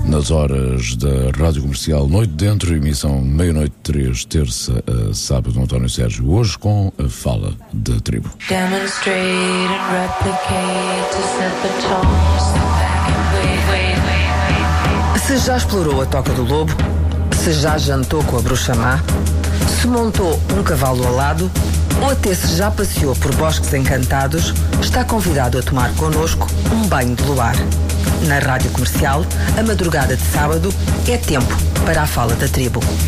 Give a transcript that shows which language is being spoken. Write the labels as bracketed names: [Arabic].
[Portuguese] horas da Rádio Comercial Noite Dentro, emissão meia-noite 3, terça a sábado, António Sérgio, hoje com a fala da tribo. [English] Demonstrate and replicate to set the tone. [Portuguese] Se já explorou a Toca do Lobo, se já jantou com a Bruxa Má, se montou um cavalo alado, ou até se já passeou por bosques encantados, está convidado a tomar connosco um banho de luar. Na Rádio Comercial, a madrugada de sábado é tempo para a fala da tribo.